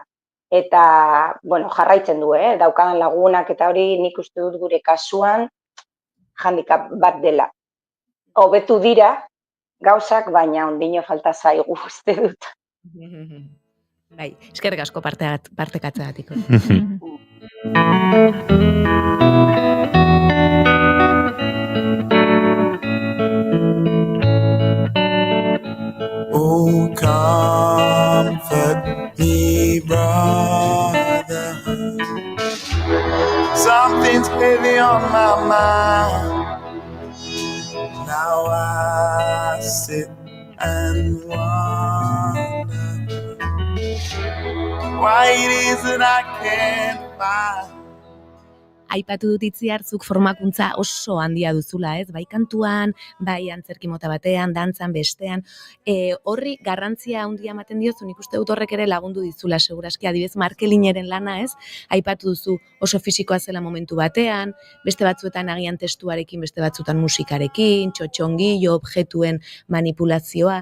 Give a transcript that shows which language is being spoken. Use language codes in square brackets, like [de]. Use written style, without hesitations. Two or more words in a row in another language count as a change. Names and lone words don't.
[eu] Eta, bueno, jarraitzen du, daukadan lagunak eta hori nik uste dut gure kasuan handicap bat dela. Hobetu dira gauzak, baina ondino falta zaigu uste dut. Bai, eskerrik asko partekatzeagatik. [en] Oh, comfort me, brother. Something's heavy on my mind. Now I sit and wonder why it is that I can't find. [eu] Aipatu dut Itziar,zuk formakuntza oso handia duzula, ez? Bai kantuan, bai antzerki mota batean, dantzan, bestean. Horri garrantzia handia ematen diozu, nik uste dut horrek ere lagundu dizula, seguraski, adibidez Markelineren lana, ez? Aipatu duzu oso fisikoa zela momentu batean, beste batzuetan agian testuarekin, beste batzuetan musikarekin, txotxongillo, objektuen manipulazioa.